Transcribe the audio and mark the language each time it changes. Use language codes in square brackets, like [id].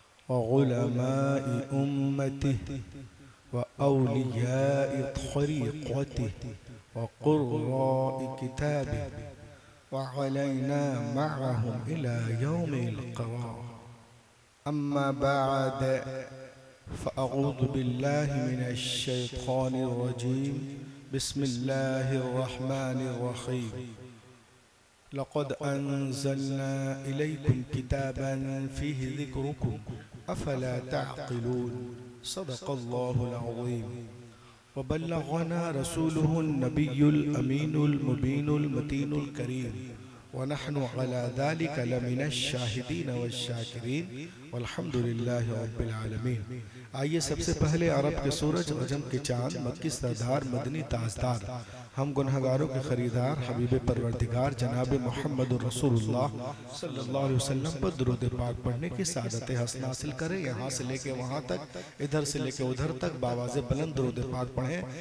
[ar] وعلماء أمته وأولياء طريقته وقراء كتابه وعلينا معهم إلى يوم القرار. أما بعد، فأعوذ بالله من الشيطان الرجيم. بسم الله الرحمن الرحيم. لقد أنزلنا إليكم كتابا فيه ذكركم أفلا تعقلون. صدق الله العظيم. وبلغنا رسوله النبي الأمين المبين المتين الكريم، ونحن على ذلك لمن الشاهدين والشاكرين والحمد لله रब्बिल आलमीन। [hi] आइए सबसे पहले अरब के सूरज, रजम के चांद, मक्की सरदार, मदनी ताजदार, हम गुनहगारों के खरीदार हबीब परवरदिगार जनाब मोहम्मद रसूलुल्लाह सल्लल्लाहु अलैहि वसल्लम पर दुरूद पाक पढ़ने की सादत हसन हासिल करें। यहाँ से लेके वहाँ तक, इधर से लेके उधर तक बावाज़े बुलंद दुरूद पाक पढ़ें।